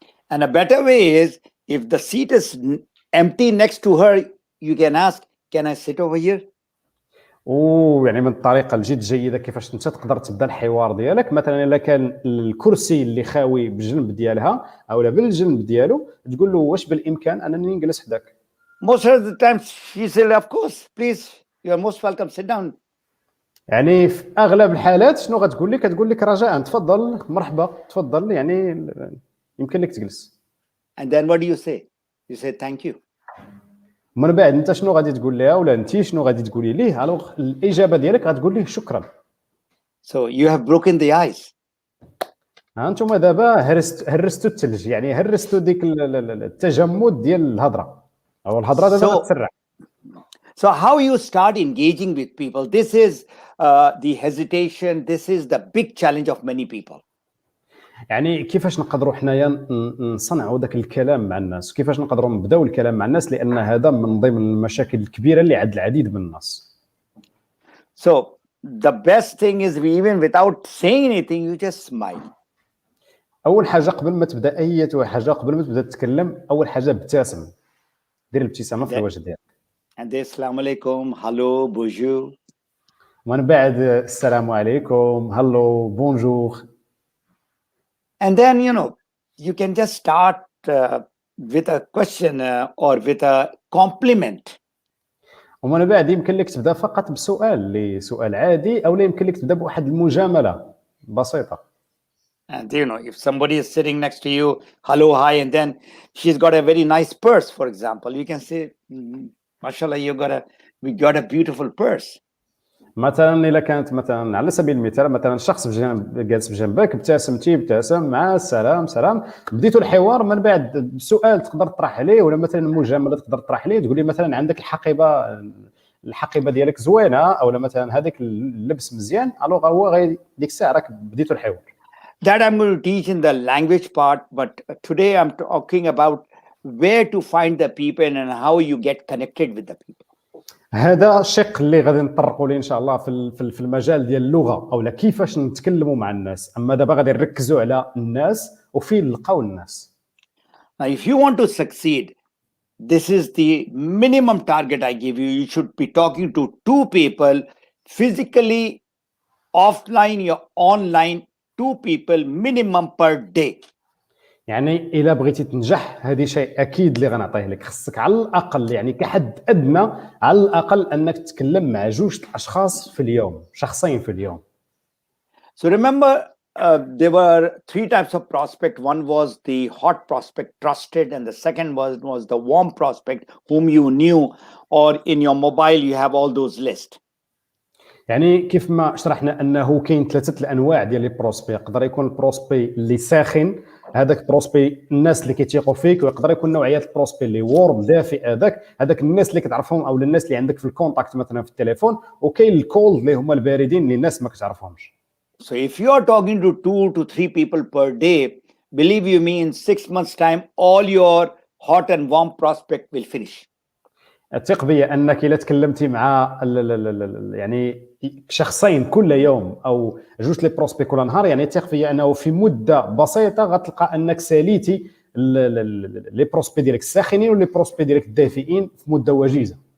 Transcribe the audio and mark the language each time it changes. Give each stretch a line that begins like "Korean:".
English: And a better way is, if the seat is empty next to her, you can ask, can I sit over here?
Arabic: ويعني من الطريقه الجد جيده كيفاش انت تقدر تبدا الحوار ديالك، مثلا الا كان الكرسي اللي خاوي بالجنب ديالها او لا بالجنب ديالو، تقول له واش بالامكان انني نجلس حداك.
English: Most of the time she said, of course, please, you are most welcome, sit down.
Arabic: يعني في اغلب الحالات شنو غتقول لك؟ كتقول لك رجاء تفضل، مرحبا، تفضل، يعني يمكن لك تجلس.
English: And then what do you say? You say thank you.
Arabic: من بعد انت شنو غادي تقول لها ولا انت شنو غادي تقولي ليه؟ الوغ الاجابه ديالك غتقول ليه شكرا.
English: So you have broken the ice.
Arabic: ها انتم دابا هرستوا الثلج، يعني هرستوا ديك التجمد ديال الهضره او الهضره دابا غتسرع.
English: So how you start engaging with people, this is the hesitation, this is the big challenge of many people.
Arabic: يعني كيفاش نقدروا حنايا نصنعوا ذاك الكلام مع الناس، كيفاش نقدروا نبداو الكلام مع الناس، لان هذا من ضمن المشاكل الكبيره اللي عند العديد من الناس.
English: So the best thing is, even without saying anything, you just smile.
Arabic: اول حاجه قبل ما تبدا اي حاجه، قبل ما تبدا تتكلم، اول حاجه ابتسم، دير الابتسامه في الوجه ديالك.
English: And then
Arabic: assalamu alaikum,
English: hello, bonjour.
Arabic: ومن بعد السلام عليكم، هلو، بونجور.
English: And then, you can just start with a question or with a compliment.
Arabic: ومن بعد يمكن لك تبدا فقط بسؤال، سؤال عادي، او لا يمكن لك تبدا بواحد المجامله بسيطه.
English: And if somebody is sitting next to you, hello, hi, and then she's got a very nice purse, for example, you can say, mashallah, we got a beautiful purse.
Arabic: مثلا الا كانت مثلا على سبيل المثال مثلا شخص جالس بجنبك، ابتسم مع السلام، سلام، بديتوا الحوار، من بعد سؤال تقدر تطرح عليه ولا مثلا مجامله تقدر تطرح عليه، تقول لي مثلا عندك الحقيبه ديالك زوينه، او مثلا هذاك اللبس مزيان، الوغ هو غير ديك الساعه راك بديتوا الحوار.
English: That I'm going to teach in the language part, but today I'm talking about where to find the people and how you get connected with the people.
Arabic: هذا الشق اللي غادي نطرقوا ليه ان شاء الله في المجال ديال اللغه، او كيفاش نتكلموا مع الناس. اما دابا غادي نركزوا على الناس وفين نلقاو الناس.
English: Now, if you want to succeed, this is the minimum target I give you. You should be talking to 2 people physically, offline, or online, 2 people minimum per day.
Arabic: يعني الا بغيتي تنجح، هذه شيء اكيد اللي غنعطيه لك، خصك على الاقل يعني كحد ادنى على الاقل انك تتكلم مع 2 اشخاص في اليوم، شخصين في اليوم.
English: So remember, there were 3 types of prospect. One was the hot prospect, trusted, and the second was the warm prospect, whom you knew, or in your mobile you have all those lists.
Arabic: يعني كيف ما شرحنا انه كاين 3 الانواع ديال لي بروسبي. يقدر يكون البروسبي اللي ساخن، هذاك بروسبي الناس اللي كيتيقوا فيك، ويقدر يكون نوعيه البروسبي اللي وورم دافئ، هذاك الناس اللي كتعرفهم او الناس اللي عندك في الكونتاكت مثلا في التليفون، وكاين الكولد اللي هما الباردين اللي الناس ما كتعرفهمش.
English: So if you are talking to 2 to 3 people per day, believe you me, in 6 months time all your hot and warm prospect will finish.
Arabic: الثق بيا انك الا تكلمتي مع يعني شخصين كل يوم او 2 لي بروسبي كل نهار، يعني ثق فيا انه في مده بسيطه غتلقى انك ساليتي لي بروسبي ديالك الساخنين ولي بروسبي ديالك الدافئين في مده وجيزه.